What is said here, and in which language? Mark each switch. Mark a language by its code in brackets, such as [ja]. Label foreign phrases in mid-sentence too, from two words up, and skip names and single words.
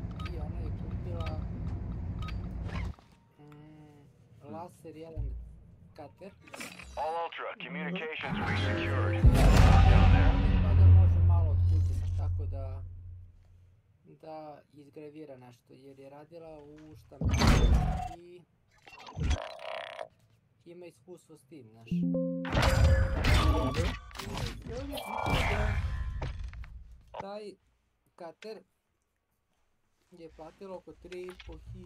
[sr] I ona je kupila laser 1 kater. [en] All Ultra, communications resecured. Down there. [sr] Pa da može malo od kuće, tako da izgravira nešto, jer je radila u štampiranju i ima iskustvo s tim, znaš. Taj kater je platila oko 3.500.